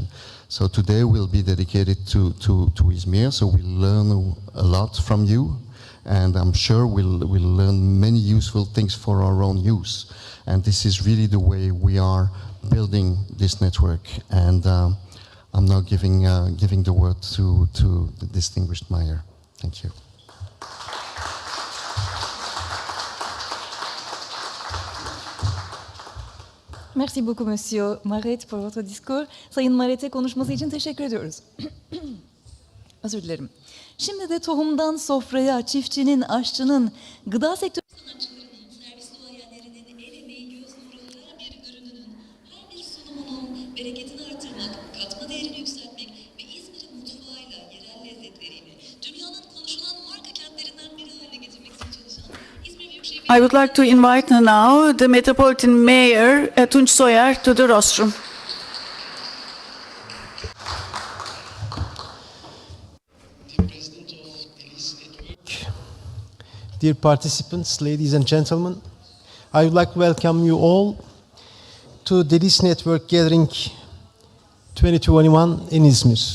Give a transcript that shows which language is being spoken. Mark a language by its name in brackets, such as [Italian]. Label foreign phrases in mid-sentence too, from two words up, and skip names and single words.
[English] So today will be dedicated to Izmir, so we'll learn a lot from you, and I'm sure we'll learn many useful things for our own use. And this is really the way we are building this network. And I'm now giving the word to the distinguished Mayor. Thank you. [French] Merci beaucoup Monsieur Maret pour votre discours. [Turkish] Sayın Maret'e konuşması için teşekkür ediyoruz. Özür dilerim. Şimdi de tohumdan sofraya, çiftçinin, aşçının, gıda sektörü... Sanatçılarının, servis duayenlerinin el emeği göz nuru her bir ürününün, her bir sunumunun bereketini artırmak, katma değerini yükseltmek ve İzmir'in mutfağıyla, yerel lezzetleriyle dünyanın konuşulan marka kentlerinden biri haline getirmek için çalışan İzmir Büyükşehir [English] I would like to invite now the Metropolitan Mayor Tunç Soyer to the rostrum. Dear participants, ladies and gentlemen, I would like to welcome you all to Delis Network Gathering 2021 in Izmir.